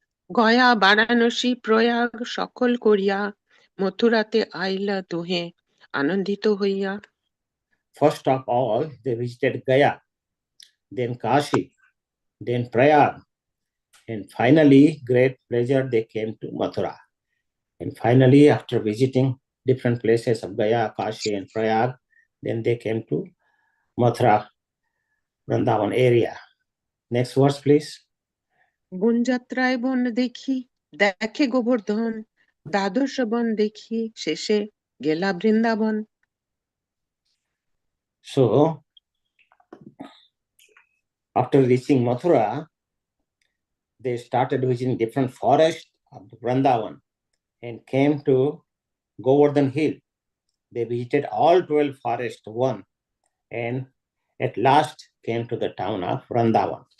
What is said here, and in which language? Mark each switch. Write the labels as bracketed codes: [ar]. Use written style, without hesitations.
[bn] গয়া বারাণসী প্রয়াগ সকল করিয়া মথুরাতে আইলা দুহে আনন্দিত হইয়া। [en] First of all, they visited Gaya, then Kashi, then Prayag, and finally, great pleasure, they came to Mathura. And finally, after visiting different places of Gaya, Kashi, and Prayag, then they came to Mathura, Vrindavan area. Next verse, please. [bn] বনযাত্রায় বন দেখে গোবর্ধন, দ্বাদশ বন দেখি শেষে গেলা Vrindavan. [en] So, after reaching Mathura, they started visiting different forests of Vrindavan and came to Govardhan Hill. They visited all 12 forests, one, and at last came to the town of Vrindavan.